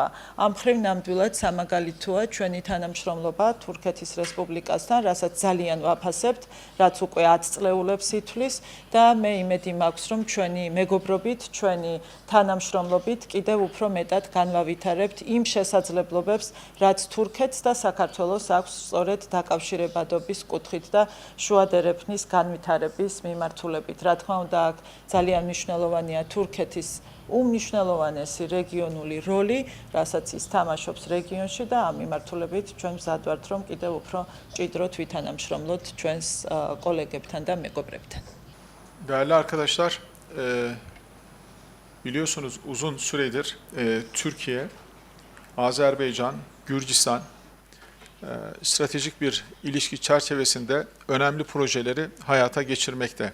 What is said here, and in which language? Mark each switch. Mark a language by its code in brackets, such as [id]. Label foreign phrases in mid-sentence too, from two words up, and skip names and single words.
[ka] ამ მხრივ ნამდვილად სამაგალითოა ჩვენი თანამშრომლობა თურქეთის რესპუბლიკასთან, რასაც ძალიან ვაფასებთ, რაც უკვე 10 წლეულებს ითვლის და მე იმედი მაქვს, რომ ჩვენი მეგობრობით, ჩვენი თანამშრომლობით კიდევ უფრო მეტად განვავითარებთ იმ შესაძლებლობებს, რაც თურქეთს და საქართველოს აქვს სწორედ დაკავშირებადობის კუთხით და შუადერეფნის განვითარების მიმართულებით. რა თქმა უნდა, აქ ძალიან მნიშვნელოვანია თურქეთის უმნიშვნელოვანესი რეგიონული როლი, რასაც ის თამაშობს რეგიონში და ამ მიმართულებით ჩვენ მზად ვართ, რომ კიდევ უფრო მჭიდროდ ვითანამშრომლოთ ჩვენს კოლეგებთან და მეგობრებთან. [tr] Değerli arkadaşlar, biliyorsunuz uzun süredir Türkiye, Azerbaycan, Gürcistan stratejik bir ilişki çerçevesinde önemli projeleri hayata geçirmekte.